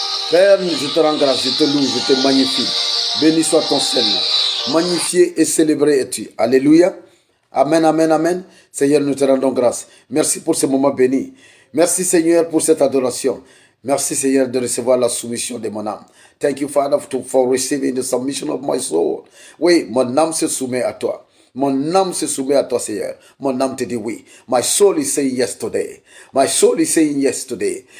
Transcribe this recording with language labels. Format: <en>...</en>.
<fr>Père, je te rends grâce, je te loue, je te magnifie. Béni soit ton Seigneur. Magnifié et célébré es-tu. Alléluia. Amen, amen, amen. Seigneur, nous te rendons grâce. Merci pour ce moment béni. Merci, Seigneur, pour cette adoration. Merci, Seigneur, de recevoir la soumission de mon âme.</fr> <en>Thank you, Father, for receiving the submission of my soul.</en> <fr>Oui, mon âme se soumet à toi. Mon âme se soumet à toi, Seigneur. Mon âme te dit oui.</fr> <en>My soul is saying yes today. My soul is saying yes today.</en>